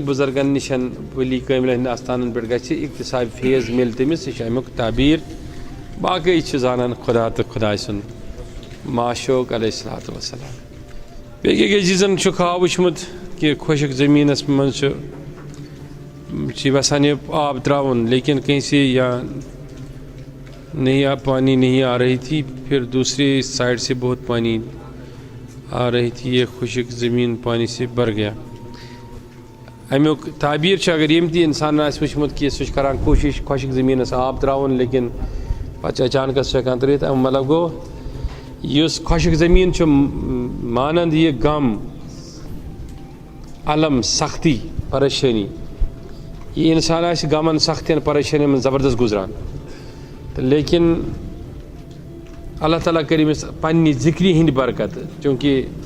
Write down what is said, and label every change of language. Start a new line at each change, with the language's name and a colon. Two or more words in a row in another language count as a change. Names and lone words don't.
Kashmiri: بُزرگن نِش ؤلی کٲملن ہٕنٛدۍ آستانن پٮ۪ٹھ گژھِ اِقتِصابِ فیض مِلہِ تٔمِس یہِ چھُ امیُک تعبیٖر باقٕے چھِ زانان خۄدا تہٕ خۄداے سُنٛد معشوق علیہ
Arabic: الصلوٰتُ وسلام
Kashmiri: بیٚیہِ أکۍ عزیٖزن چھُ خواب وٕچھمُت کہِ خۄشِک زٔمیٖنس منٛز چھُ یژھان یہِ آب ترٛاوُن لیکن کٲنٛسہِ
Urdu: یا نہیں پانی نہیں آ رہی تھی پھر دوسری سائڈ سے بہت پانی آ رہی تھی یہ خشک زمین پانی سے بھر گیا
Kashmiri: امیُک تعبیٖر چھُ اگر ییٚمۍ تہِ اِنسانن آسہِ وٕچھمُت کہِ سُہ چھُ کران کوٗشِش خۄشِک زٔمیٖنس آب ترٛاوُن لیکن پتہٕ چھُ اچانکس سُہ ہٮ۪کان ترٛٲیِتھ امیُک مطلب گوٚو یُس خۄشِک زٔمیٖن چھُ مانند یہِ غم علم سختی پریشٲنی یہِ اِنسان آسہِ غمن سختین پریشٲنین منٛز زبردست گُزران تہٕ لیکن اللہ تعالیٰ کٔرۍ أمِس پنٛنہِ ذِکرِ ہِنٛدِ برکت چوٗنٛکہِ